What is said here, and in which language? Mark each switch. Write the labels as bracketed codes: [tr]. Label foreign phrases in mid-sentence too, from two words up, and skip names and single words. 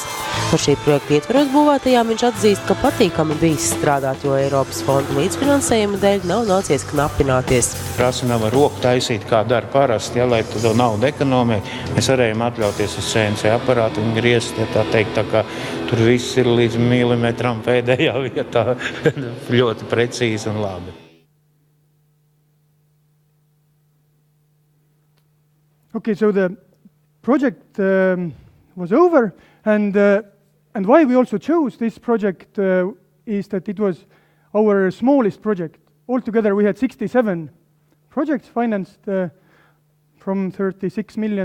[lv] Par šī projekta ietveros būvētajām viņš atzīst, ka patīkami bijis strādāt, jo Eiropas fonda līdzfinansējuma dēļ nav nācies knapināties. Trasu nav ar roku taisīt, kā dara parasti, lai to naudu ekonomē. Mēs varējām atļauties uz CNC aparātu un griezt, tā teikt, tā kā tur viss ir līdz milimetram pēdējā vietā ļoti precīzi un labi. [en] Okay, so the project was over, and why we also chose this project is that it was our smallest project. Altogether, we had 67 projects financed from 36 million.